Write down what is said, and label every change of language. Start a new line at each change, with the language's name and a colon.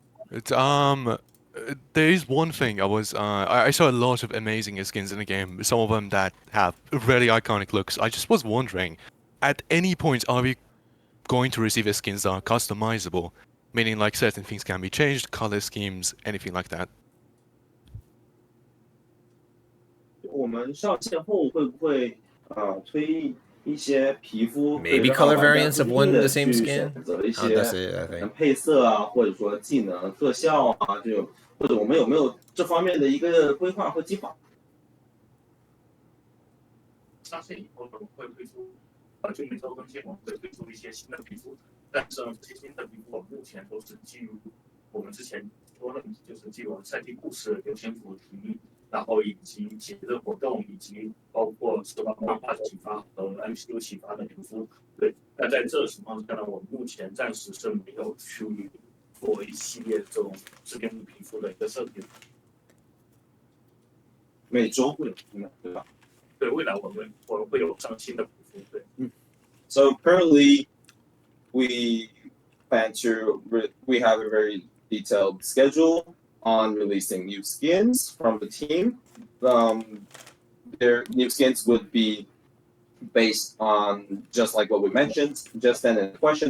English: It's there is one thing I saw a lot of amazing skins in the game. Some of them that have really iconic looks. I just was wondering, at any point are we going to receive skins that are customizable, meaning like certain things can be changed, color schemes, anything like that?
Chinese: 我们上线后会不会推一些皮肤
English: Maybe color variants of one the same skin.
Chinese: 选择一
English: that's
Chinese: 些
English: it, I think.
Chinese: 配色啊，或者说技能特效啊这种，或者我们有没有这方面的一个规划或计划？上线以后呢，我们会推出就每周更新，我们会推出一些新的皮肤，但是呢，这些新的皮肤我们目前都是基于我们之前说的，就是基于赛季故事、流行主题。然后以及节日活动，以及包括受到漫画启发和 MCU 启发的皮肤，对。那在这个情况下呢，我们目前暂时是没有去做一系列这种自编皮肤的一个设计。每周会有新的，对吧？对，未来我们会有上新的皮肤，对。
English: So currently, we plan to we have a very detailed schedule on releasing new skins from the team. Their new skins would be based on just like what we mentioned just then in the question.